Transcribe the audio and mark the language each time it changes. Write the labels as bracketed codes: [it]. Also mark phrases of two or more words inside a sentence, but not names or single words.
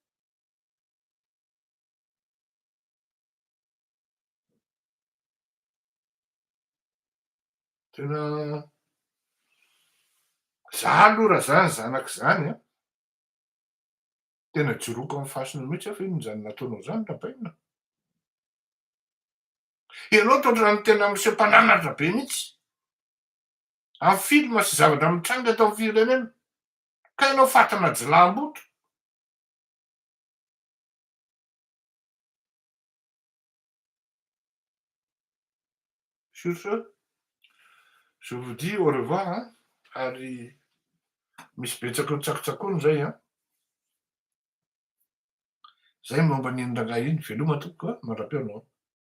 [mg] Tena za aloha raha za ny zanak'izany a, tena joroako amin'ny fasony mihitsy aho fa inona zany nataonao zany rabaina. Ianao to ohatrany tena miseho mpananatra be mihitsy amin'ny filma sy zavatra mitranga eto amin'ny firenena, ka ianao fatana jilam-boto. [fr] Sur ce, je vous dis au revoir a, [mg] ary misy betsaka ho tsakotsakony zay a. Zay momba n'iny rangahy iny, veloma tompoko a, mandrapeo anao.